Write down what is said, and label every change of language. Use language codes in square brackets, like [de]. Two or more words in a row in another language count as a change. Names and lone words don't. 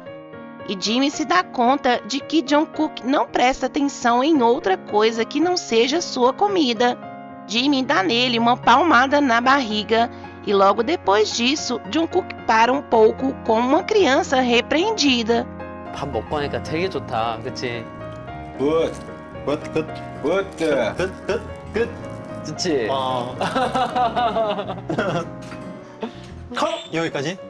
[pt] E Jimmy se dá conta de que Jungkook não presta atenção em outra coisa que não seja sua comida. Jimmy dá nele uma palmada na barriga e logo depois disso, Jungkook para um pouco como uma criança repreendida. [ko] 밥 먹고 하니까 되게 좋다, 그치? 굿, 끝. 굿. 끝. 그치? 컷! 여기까지?